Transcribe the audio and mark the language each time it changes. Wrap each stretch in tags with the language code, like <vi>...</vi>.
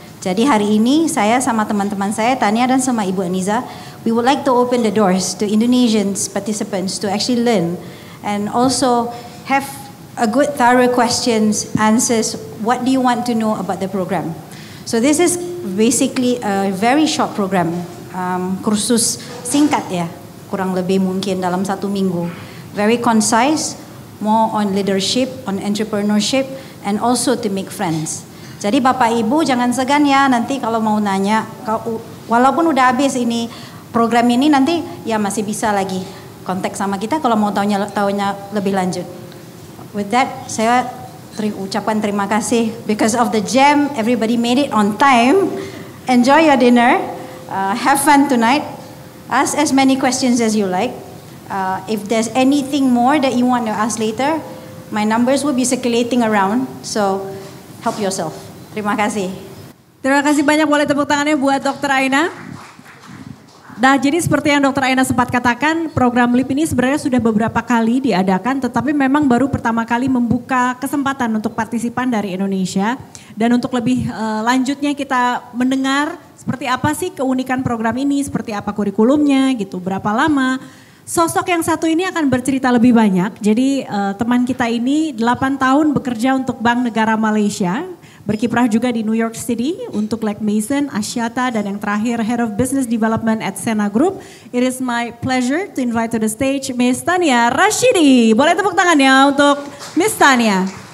<id>Jadi hari ini saya sama teman-teman saya, Tania dan sama Ibu Aniza,</id> <en>we would like to open the doors to Indonesian participants to actually learn and also have a good thorough questions, answers, what do you want to know about the program. So this is basically a very short program,</en> <id>kursus singkat ya, kurang lebih mungkin dalam 1 minggu.</id> <en>Very concise, more on leadership, on entrepreneurship, and also to make friends.</en> <id>Jadi Bapak Ibu jangan segan ya nanti kalau mau nanya, walaupun udah habis ini program ini nanti ya masih bisa lagi kontak sama kita kalau mau taunya lebih lanjut.</id> <en>With that,</en> <id>saya ucapan terima kasih.</id> <en>Because of the jam, everybody made it on time. Enjoy your dinner. Have fun tonight. Ask as many questions as you like. If there's anything more that you want to ask later, my numbers will be circulating around. So help yourself.</en> <id>Terima kasih. Terima kasih banyak, boleh tepuk tangannya buat Dr. Aina. Nah, jadi seperti yang Dr. Aina sempat katakan, program LIP ini sebenarnya sudah beberapa kali diadakan, tetapi memang baru pertama kali membuka kesempatan untuk partisipan dari Indonesia. Dan untuk lebih lanjutnya kita mendengar seperti apa sih keunikan program ini, seperti apa kurikulumnya gitu, berapa lama. Sosok yang satu ini akan bercerita lebih banyak. Jadi teman kita ini 8 tahun bekerja untuk Bank Negara Malaysia. Berkiprah juga di New York City untuk Legg Mason, Axiata, dan yang terakhir Head of Business Development at Sena Group.</id> <en>It is my pleasure to invite to the stage Miss Tania Rashidi.</en> <id>Boleh tepuk tangannya untuk Miss Tania.</id>